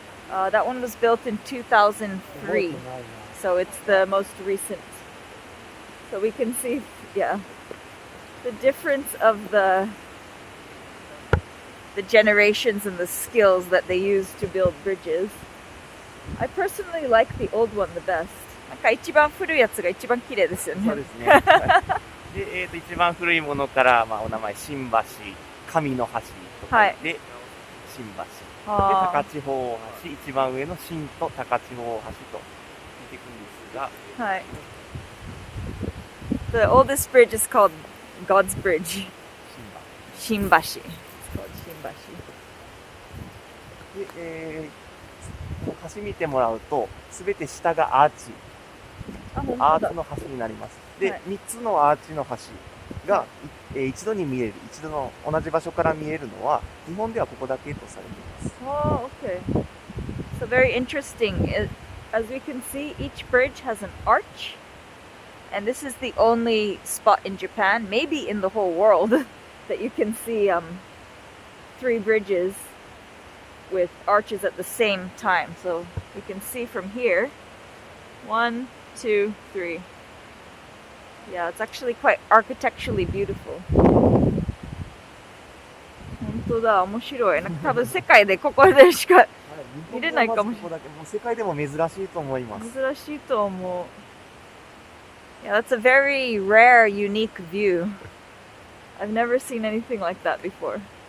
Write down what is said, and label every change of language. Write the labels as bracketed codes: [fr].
[en] That one was built in 2003. So it's the most recent. So we can see, yeah, the difference of the generations and the skills that they use to build bridges. I personally like the old one the best. [ja] なんか一番古いやつが一番綺麗ですよね。そうですね。で、一番古いものから、お名前、新橋、神の橋とかで、新橋。で、高千穂大橋、一番上の新と高千穂大橋とていくんですが、はい。 [en] The oldest bridge is called God's Bridge. [ja] 新橋。 [en] It's called 新橋。 [ja] で、この橋見てもらうと、すべて下がアーチ。アーチの橋になります。で、はい 3つのアーチの橋が、一度に見える、一度の同じ場所から見えるのは、日本ではここだけとされています。 [en] Oh, okay. So very interesting. As we can see, each bridge has an arch. And this is the only spot in Japan, maybe in the whole world, that you can see 3 bridges with arches at the same time. So we can see from here, 1, 2, 3. Yeah, it's actually quite architecturally beautiful. [ja] 本当だ、面白い。なんか多分世界でここでしか見れないかもしれない。世界でも珍しいと思います。珍しいと思う。 [en] Yeah, that's a very rare, unique view. I've never seen anything like that before.